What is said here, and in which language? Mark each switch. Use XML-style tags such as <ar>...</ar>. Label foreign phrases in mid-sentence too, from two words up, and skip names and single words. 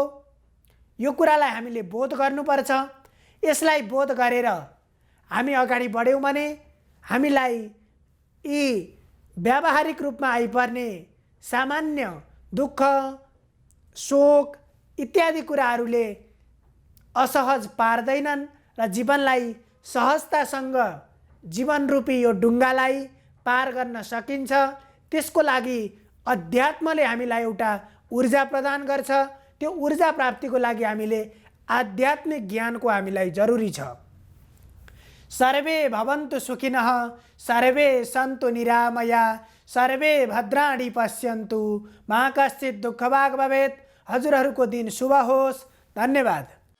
<ne>यो कुरालाई हामीले बोध गर्नुपर्छ। यसलाई बोध गरेर हामी अगाडि बढ्यौँ भने हामीलाई यी व्यावहारिक रूपमा आइपर्ने सामान्य दुःख, शोक इत्यादि कुराहरूले असहज पार्दैनन् र जीवनलाई सहजतासँग जीवनरूपी यो ढुङ्गालाई पार गर्न सकिन्छ। त्यसको लागि अध्यात्मले हामीलाई एउटा ऊर्जा प्रदान गर्छ। त्यो ऊर्जा प्राप्तिको लागि हामीले आध्यात्मिक ज्ञानको हामीलाई जरुरी छ।</ne> <sa>सर्वे भवन्तु सुखिनः, सर्वे सन्तु निरामया, सर्वे भद्राणि पश्यन्तु, मा कश्चित् दुःखभाग् भवेत्।</sa> <ne>हजुरहरूको दिन शुभ होस्। धन्यवाद।</ne>